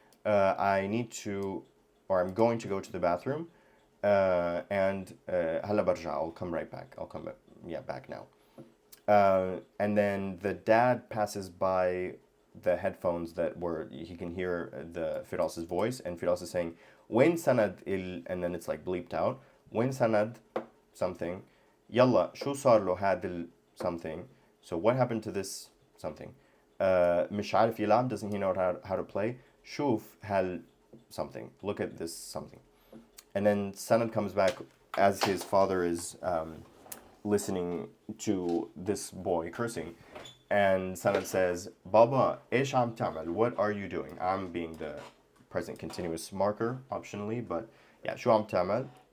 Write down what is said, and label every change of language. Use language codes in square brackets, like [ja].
[en] I need to, or I'm going to go to the bathroom, and [ar] هلا برجع, [en] I'll come right back. I'll come, back now. And then the dad passes by the headphones that were, he can hear the Firas's voice, and Firas is saying, [ar] وين سند [en] and then it's like bleeped out. [ar] وين سند something. يلا شو صار له هذا something. [en] So what happened to this something? [ar] مش عارف يلعب, [en] doesn't he know how to play? [ar] شوف هل something. [en] Look at this something. And then Sanad comes back as his father is listening to this boy cursing. And Sanad says, Baba, [ar] إيش عم تعمل? [en] What are you doing? I'm being the present continuous marker, optionally, but yeah, [ar] شو عم تعمل?